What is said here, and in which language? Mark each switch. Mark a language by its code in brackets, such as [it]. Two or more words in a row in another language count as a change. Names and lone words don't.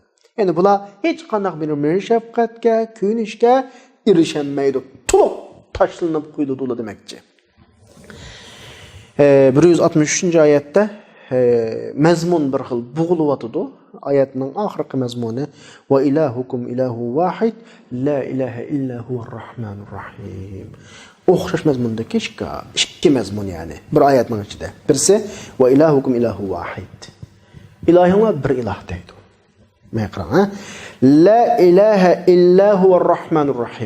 [uz] Yani bular hech qanday bir mehr shafqatga, kuyinishga erishmaydi. To'liq tashlanib qo'yildi ular demakchi. 163-oyatda mazmun bir xil bug'ilib oyatning oxirgi mazmuni [ar] وإلهكم إله واحد لا إله إلا هو الرحمن الرحيم. [uz] O'xshash mazmunda ikki mazmun yani bir oyatning ichida. Birisi [ar] وإلهكم إله واحد. [uz] İlahinglar bir ilah deydi. Meqran. [ar] لا إله إلا هو الرحمن الرحيم.